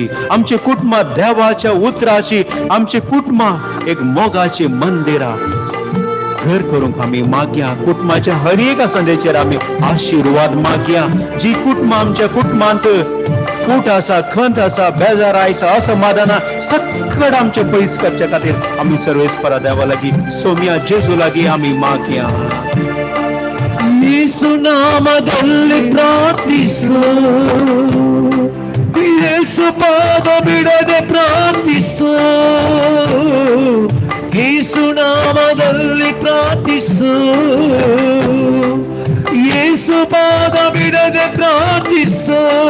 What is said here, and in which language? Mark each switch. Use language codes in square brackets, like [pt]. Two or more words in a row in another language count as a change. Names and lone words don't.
[kok] आमच्या कुटुंबा देवाच्या उतराची आमच्या कुटुंबा एक मोगाची मंदिरा घर करूंक आमी मागया कुटुंबाच्या हर एक संदेचेर आमी आशीर्वाद मागया जी कुटुंबा आमच्या कुटुंबांत फूट आसा खंत आसा बेजार आसा असमाधान सक्कड आमचे पयस करचे खातीर आमी सर्वेस्परा देवा लागीं सोम्या जेजू लागीं आमी मागया [kn] ಯೇಸು ನಾಮದಲ್ಲಿ ಪ್ರಾರ್ಥಿಸು ಯೇಸು ಪಾದ ಬಿಡದೆ ಪ್ರಾರ್ಥಿಸು ಯೇಸು ನಾಮದಲ್ಲಿ ಪ್ರಾರ್ಥಿಸು ಯೇಸು ಪಾದ ಬಿಡದೆ ಪ್ರಾರ್ಥಿಸು